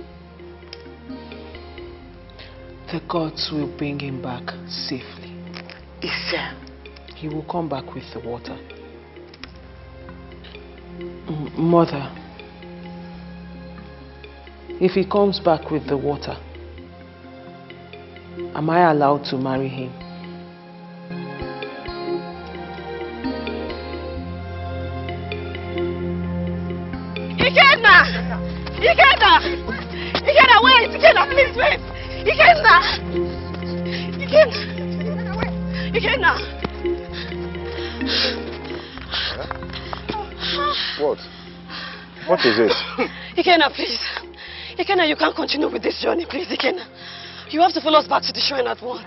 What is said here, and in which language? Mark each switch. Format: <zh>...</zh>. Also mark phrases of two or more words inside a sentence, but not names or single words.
<en>The gods will bring him back safely. Yes. He will come back with the water. Mother, if he comes back with the water, am I allowed to marry him? Ikena! Ikena! Ikena, wait! Ikena, please wait! Ikena! Ikena! Ikena! What? What is it? Ikena, please. Ikena, you can't continue with this journey, please, Ikena. You have to follow us back to the shrine at once.</en>